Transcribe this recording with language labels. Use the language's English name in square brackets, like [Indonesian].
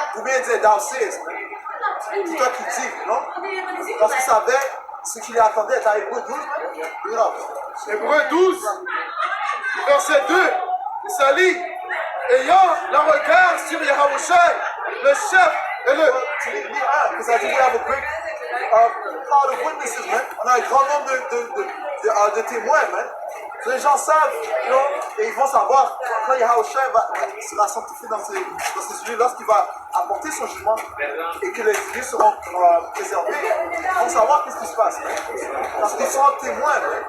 [French] Ou bien il dit, [English] thou sayest, [French] hein? C'est toi qui dis, non? Parce qu'il savait ce qu'il attendait. T'as Hébreu 12, hein? Hébreu 12, verset 2, ça lit, ayant le regard sur Yahushua, le chef et le... Ça dit, [English] we have a great crowd of witnesses, man. [French] On a un grand nombre de témoins, man. Les gens savent, et ils vont savoir quand Yahushua sera sanctifié dans ces lieux, lorsqu'il va apporter son jugement et que les lieux seront préservés, ils vont savoir qu'est-ce qui se passe. Parce qu'ils sont témoins.